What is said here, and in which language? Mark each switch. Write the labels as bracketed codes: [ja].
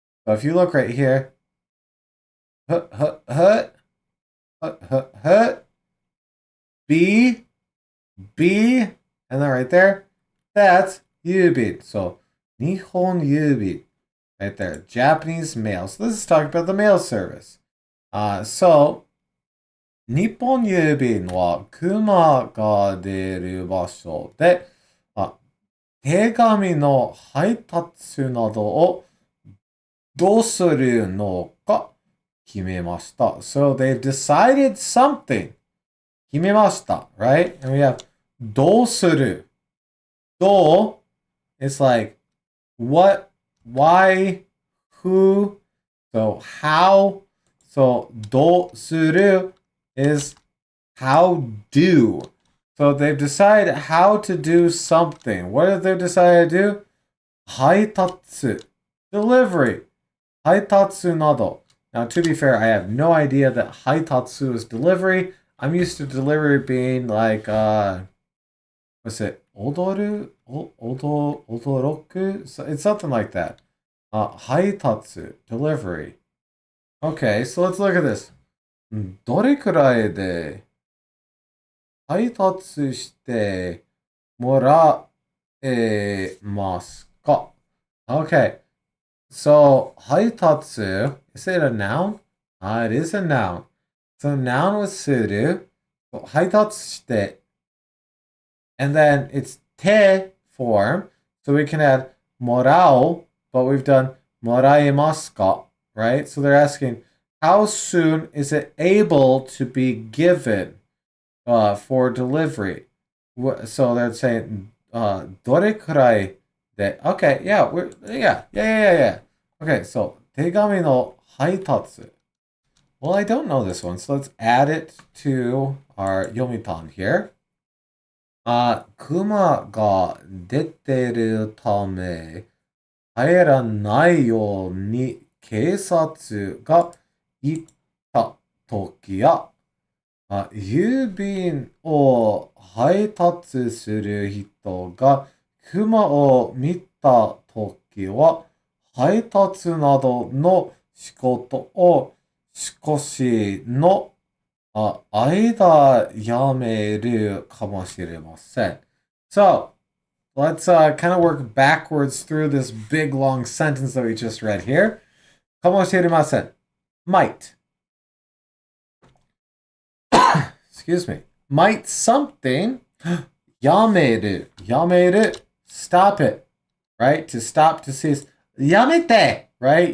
[en] So, if you look right here, B, and then right there, that's yubin. So, Nihon yubin. Right there, Japanese mail. So this is talking about the mail service. [ja] So, 日本郵便は熊が出る場所で、手紙の配達などをどうするのか決めました。 [en] So they've decided something. [ja] 決めました, [en] right? And we have どうする. どう is like what, why, who, so how, so どうする is how do. So they've decided how to do something. What have they decided to do? 配達, delivery. [ja] 配達など. [en] Now, to be fair, I have no idea that 配達 is delivery. I'm used to delivery being like, what's it? Odoru? Odoroku? So it's something like that. 配達, delivery. Okay, so let's look at this. [ja] どれくらいで配達してもらえますか? [en] Okay, so 配達, is it a noun? It is a noun. So noun was する. So 配達して.And then it's て form. So we can add もらう, but we've done もらえますか? Right? So they're asking, how soon is it able to be given for delivery? So they're saying, [ja] どれくらいで? [en] Okay, yeah, yeah. Okay, so [ja] 手紙の配達. [en] Well, I don't know this one, so let's add it to our yomitan here. [ja] 熊が出てるため入らないように警察が言ったときや、郵便を配達する人が熊を見たときは、配達などの仕事を少しの間やめるかもしれません. [en] So, let's kind of work backwards through this big long sentence that we just read here. [ja] かもしれません.Might. [en] Excuse me. Might something. やめる.やめる.Stop it. Right? To stop, to cease. やめて.Right?